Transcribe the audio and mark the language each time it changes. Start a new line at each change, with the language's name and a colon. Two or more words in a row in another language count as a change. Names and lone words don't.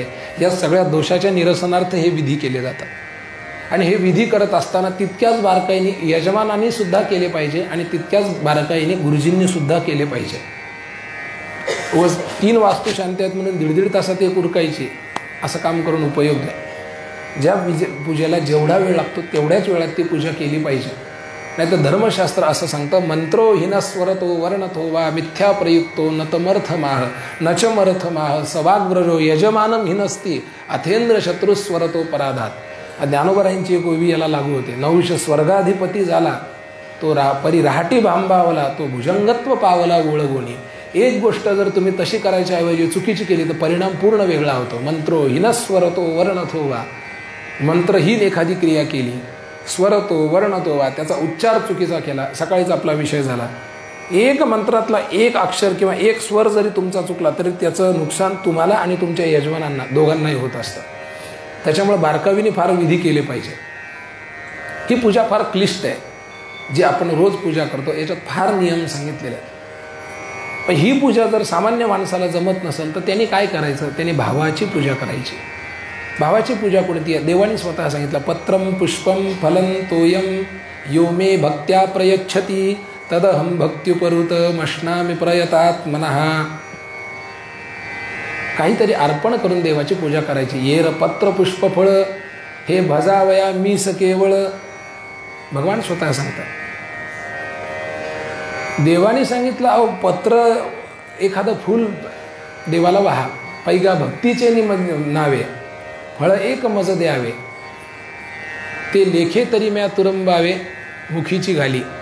Marathi: या सगळ्या दोषाच्या निरसनार्थ हे विधी केले जातात. आणि हे विधी करत असताना तितक्याच बारकाईने यजमानांनी सुद्धा केले पाहिजे आणि तितक्याच बारकाईने गुरुजींनी सुद्धा केले पाहिजे. 3 वास्तुशांती आहेत म्हणून 1.5 तासात एक उरकायची असं काम करून उपयोग नाही. ज्या पूजेला जेवढा वेळ लागतो तेवढ्याच वेळात ती पूजा केली पाहिजे. नाही तर धर्मशास्त्र असं सांगतं
Sanskrit: मंत्रो हिनस्वरतो वर्णतो वा मिथ्या प्रयुक्तो नतमर्थमाह नचमर्थमाह सवाग्व्रजो यजमानम हिनस्ती अथेंद्र शत्रुस्वरतो पराधात.
Marathi: ज्ञानोबरायांची एक ओवी याला लागू होते. नहुष स्वर्गाधिपती झाला तो परिराहटी भांबावला, तो भुजंगत्व पावला ओळगोणी. एक गोष्ट जर तुम्ही तशी करायच्या ऐवजी चुकीची केली तर परिणाम पूर्ण वेगळा होतो.
Sanskrit: मंत्रो हिनस्वरतो वर्णतो वा,
Marathi: मंत्रहीन एखादी क्रिया केली,
Sanskrit: स्वरतो वर्णतो वा
Marathi: त्याचा उच्चार चुकीचा केला, सकाळीच आपला विषय झाला. एक मंत्रातला एक अक्षर किंवा एक स्वर जरी तुमचा चुकला तरी त्याचं नुकसान तुम्हाला आणि तुमच्या यजमानांना दोघांनाही होत असतं. त्याच्यामुळे बारकावीने फार विधी केले पाहिजे. ही पूजा फार क्लिष्ट आहे, जी आपण रोज पूजा करतो याच्यात फार नियम सांगितलेले आहेत. पण ही पूजा जर सामान्य माणसाला जमत नसेल तर त्यांनी काय करायचं, त्यांनी भावाची पूजा करायची. भावाची पूजा कोणती आहे? देवाने स्वतः सांगितलं,
Sanskrit: पत्रम पुष्पम फलं तोयम यो मे भक्त्या प्रयच्छती तदहम भक्त्युपरुत मश्नामि प्रयतात्मनः.
Marathi: काहीतरी अर्पण करून देवाची पूजा करायची. येर पत्र पुष्प फळ हे भजावया मीस केवळ. भगवान स्वतः सांगतात. देवाने सांगितलं, अहो पत्र एखादं फूल देवाला वाहा, पैगा भक्तीचे नावे, फळ एक मज द्यावे, ते लेखे तरी म्या तुरंबावे मुखीची घाली.